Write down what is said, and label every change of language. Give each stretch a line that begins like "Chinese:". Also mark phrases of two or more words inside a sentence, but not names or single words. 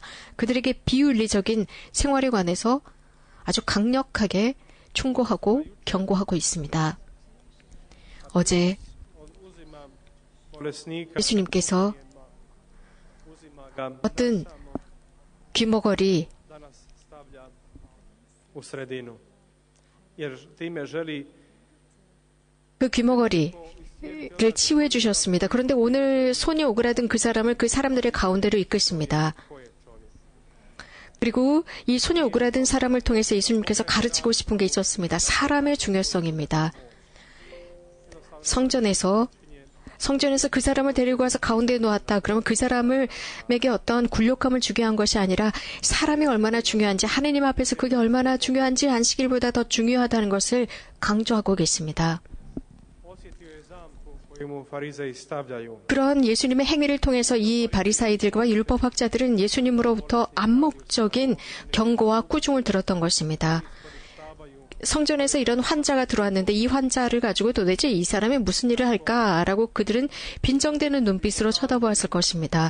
Korean: 그들에게 비윤리적인 생활에 관해서 아주 강력하게 충고하고 경고하고 있습니다. 어제
Croatian: bolesnika
Korean: 예수님께서
Croatian: uzima ga
Korean: 어떤 귀머거리
Croatian: danas stavlja u sredinu. Jer time želi
Korean: 그 귀머거리를 치유해 주셨습니다. 그런데 오늘 손이 오그라든 그 사람을 그 사람들의 가운데로 이끄십니다. 그리고 이 손이 오그라든 사람을 통해서 예수님께서 가르치고 싶은 게 있었습니다. 사람의 중요성입니다. 성전에서 그 사람을 데리고 와서 가운데에 놓았다. 그러면 그 사람에게 어떤 굴욕감을 주게 한 것이 아니라 사람이 얼마나 중요한지 하느님 앞에서 그게 얼마나 중요한지 안식일보다 더 중요하다는 것을 강조하고 계십니다.
Croatian: osjetio je zamku koju mu farizeji stavljaju.
Korean: 그런 예수님의 행위를 통해서 이 바리사이들과 율법학자들은 예수님으로부터 암묵적인 경고와 꾸중을 들었던 것입니다. 성전에서 이런 환자가 들어왔는데 이 환자를 가지고 도대체 이 사람이 무슨 일을 할까라고 그들은 빈정대는 눈빛으로 쳐다보았을 것입니다.